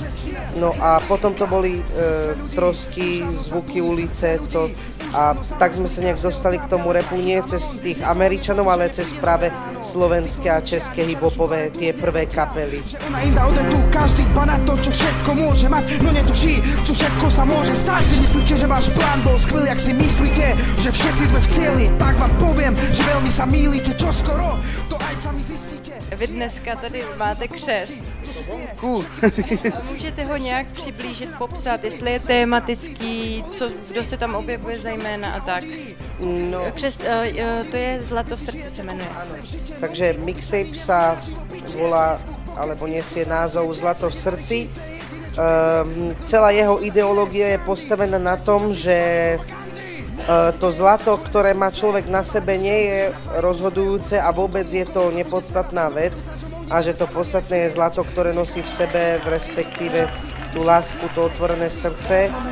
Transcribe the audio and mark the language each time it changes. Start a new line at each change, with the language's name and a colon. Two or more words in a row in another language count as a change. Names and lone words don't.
Slovak: No a potom to boli Trosky, Zvuky ulice, a tak sme sa nejak dostali k tomu rapu nie cez tých Američanov, ale cez práve slovenské a české hiphopové tie prvé kapely. Ona im dá odetu, každý dba na to, čo všetko môže mať, no netuší, čo všetko sa môže stať. Si myslíte, že váš plán bol skvelý, ak si myslíte, že všetci sme v cieli, tak vám poviem, že veľmi sa mýlite, čo skoro, to aj sami zistíte.
Czech: Vy dneska tady máte křest. Cool. Můžete ho nějak přiblížit, popsat, jestli je tematický, kdo se tam objevuje zejména a tak? No. Křest, to je Zlato v srdci se jmenuje.
Slovak: Takže mixtape sa volá, alebo nesie názov Zlato v srdci. Celá jeho ideológia je postavená na tom, že to zlato, ktoré má človek na sebe, nie je rozhodujúce a vôbec je to nepodstatná vec a že to podstatné je zlato, ktoré nosí v sebe, respektíve tú lásku, to otvorené srdce.